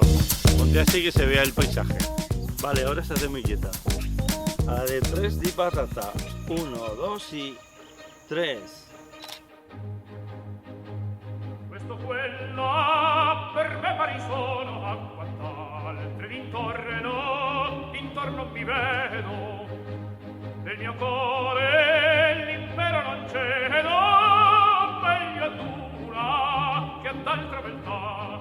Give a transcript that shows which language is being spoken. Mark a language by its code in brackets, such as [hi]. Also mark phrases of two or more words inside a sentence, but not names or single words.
[es] Ponte así que se vea el paisaje. Vale, ahora estate muy quieta. A la de 3 di patata. 1, 2 y 3. [it] Questo quella per me pari sono a quant'altre d'intorno mi vedo. Nel mio cuore l'impero non cedo, meglio dura che ad altra beltà.